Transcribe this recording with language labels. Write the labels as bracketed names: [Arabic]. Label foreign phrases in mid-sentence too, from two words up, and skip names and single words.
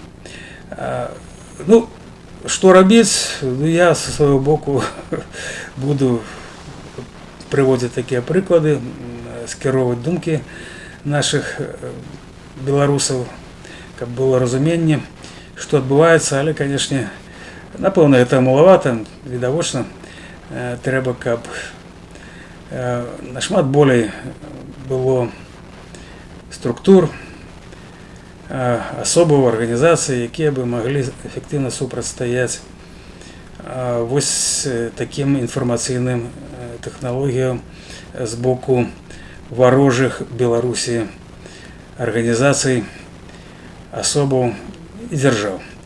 [Russian] Ну, что робить? Я со своего боку буду приводить такие приклады, [Belarusian] скеровать думки [Russian] наших белорусов, как было разумение, что отбывается, але, конечно, напевно, это маловато, [Belarusian] відавочна, треба, каб нашмат болей было структур, асобаў арганізацый, якія бы маглі эфектыўна супрацьстаяць вось такім інфармацыйным тэхналогіям з боку варожых Беларусі арганізацый, асобаў і дзяржаў.